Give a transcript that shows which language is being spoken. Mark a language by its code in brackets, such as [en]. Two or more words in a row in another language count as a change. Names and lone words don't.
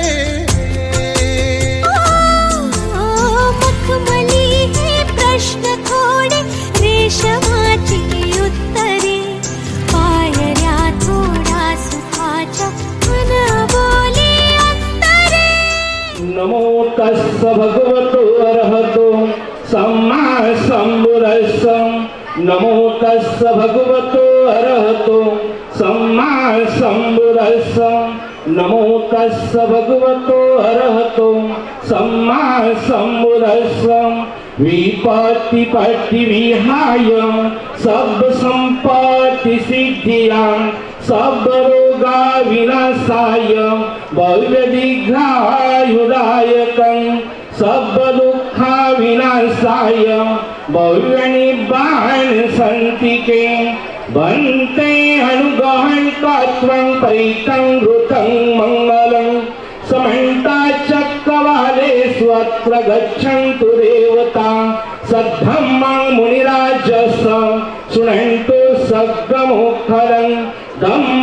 [mr] मखमली हे प्रश्न थोडे रेशमाची उत्तरे पायऱ्या थोड्या सुखाच्या अनबोली अंतरे [pi] नमो तस्स भगवतो अरहतो सम्मा सम्बुद्धस्स नमो तस्स भगवतो अरहतो सम्मा सम्बुद्धस्स नमो तस्स भगवतो अरहतो सम्मा सम्बुद्धस्स विपत्ति पट्टि विहाय सब संपत्ति सिद्धिया सब रोगा विनाशाय भव्य दीर्घायुदायकं सब दुःखा विनाशाय भव्य निब्बाण संतिके बन्ते अनुगहं तत्वं परितं घृतं मंगलं समन्ता चक्रवाले स्वत्र गच्छन्तु देवता सद्धम्मं मुनिराजस शृण्वन्तु सद्गमुखरं धम्म